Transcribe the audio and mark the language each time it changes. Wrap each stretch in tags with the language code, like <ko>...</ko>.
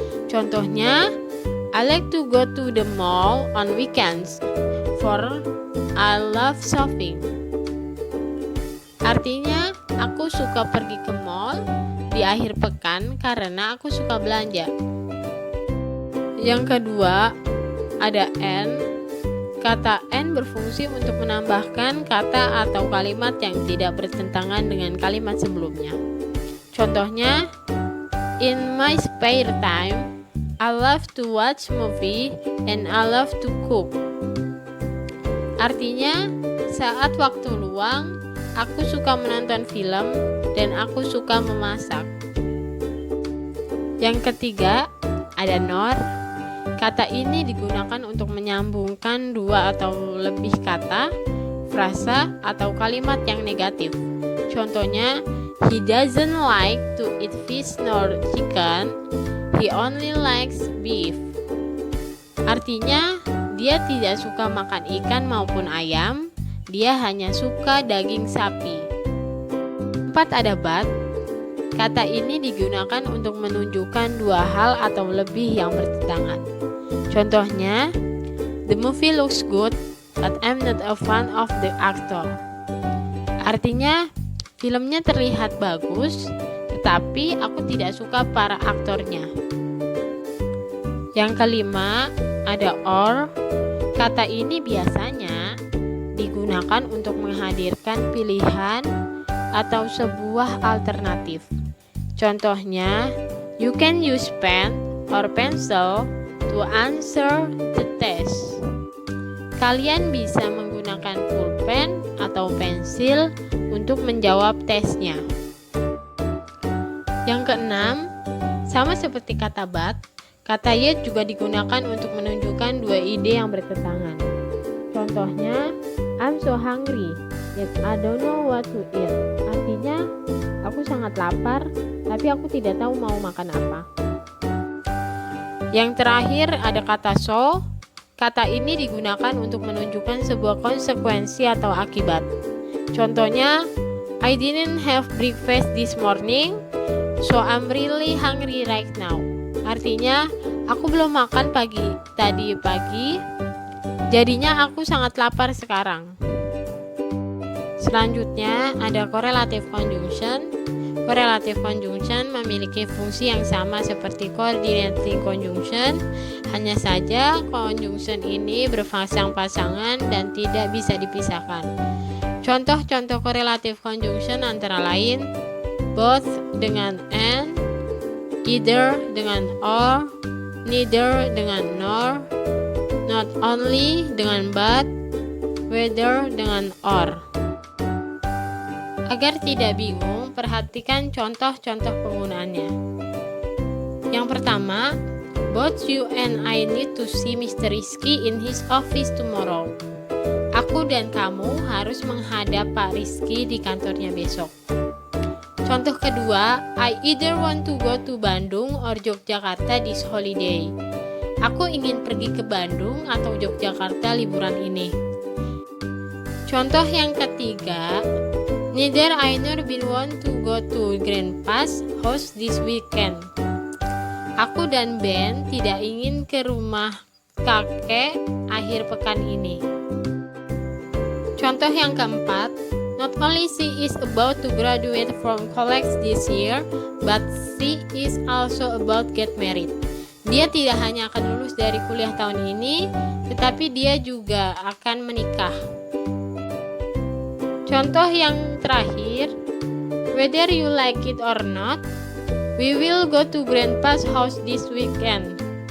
<en>Contohnya, I like to go to the mall on weekends, for I love shopping.</en> <id>Artinya, aku suka pergi ke mall di akhir pekan karena aku suka belanja. Yang kedua, ada and. Kata and berfungsi untuk menambahkan kata atau kalimat yang tidak bertentangan dengan kalimat sebelumnya.</id> <en>Contohnya, in my spare time, I love to watch movie and I love to cook.</en> <id>Artinya, saat waktu luang, aku suka menonton film dan aku suka memasak. Yang ketiga, ada nor. Kata ini digunakan untuk menyambungkan dua atau lebih kata, frasa, atau kalimat yang negatif.</id> <en>Contohnya, he doesn't like to eat fish nor chicken, he only likes beef.</en> <id>Artinya, dia tidak suka makan ikan maupun ayam, dia hanya suka daging sapi. 4. Ada but. Kata ini digunakan untuk menunjukkan dua hal atau lebih yang bertentangan.</id> <en>Contohnya, the movie looks good, but I'm not a fan of the actor.</en> <id>Artinya, filmnya terlihat bagus, tetapi aku tidak suka para aktornya. Yang kelima, ada or. Kata ini biasanya digunakan untuk menghadirkan pilihan atau sebuah alternatif.</id> <en>Contohnya, you can use pen or pencil to answer the test.</en> <id>Kalian bisa menggunakan pulpen atau pensil untuk menjawab tesnya. Yang keenam, Sama seperti kata but, kata yet juga digunakan untuk menunjukkan dua ide yang bertentangan.</id> <en>Contohnya, I'm so hungry, yet I don't know what to eat.</en> <id>Artinya, aku sangat lapar, tapi aku tidak tahu mau makan apa. Yang terakhir ada kata so. Kata ini digunakan untuk menunjukkan sebuah konsekuensi atau akibat.</id> <en>Contohnya, I didn't have breakfast this morning, so I'm really hungry right now.</en> <id>Artinya, aku belum makan tadi pagi, jadinya aku sangat lapar sekarang. Selanjutnya ada correlative conjunction. Correlative conjunction memiliki fungsi yang sama seperti coordinating conjunction, hanya saja conjunction ini berpasang-pasangan dan tidak bisa dipisahkan. Contoh-contoh correlative conjunction antara lain both dengan and, either dengan or, neither dengan nor, not only dengan but, whether dengan or. Agar tidak bingung, perhatikan contoh-contoh penggunaannya. Yang pertama,</id> <en>both you and I need to see Mr. Rizky in his office tomorrow.</en> <id>Aku dan kamu harus menghadap Pak Rizky di kantornya besok. Contoh kedua,</id> <en>I either want to go to Bandung or Yogyakarta this holiday.</en> <id>Aku ingin pergi ke Bandung atau Yogyakarta liburan ini. Contoh yang ketiga,</id> <en>neither I nor Ben want to go to Grandpa's house this weekend.</en> <id>Aku dan Ben tidak ingin ke rumah kakek akhir pekan ini. Contoh yang keempat,</id> <en>not only she is about to graduate from college this year, but she is also about get married.</en> <id>Dia tidak hanya akan lulus dari kuliah tahun ini, tetapi dia juga akan menikah. Contoh yang terakhir,</id> <en>whether you like it or not, we will go to Grandpa's house this weekend.</en>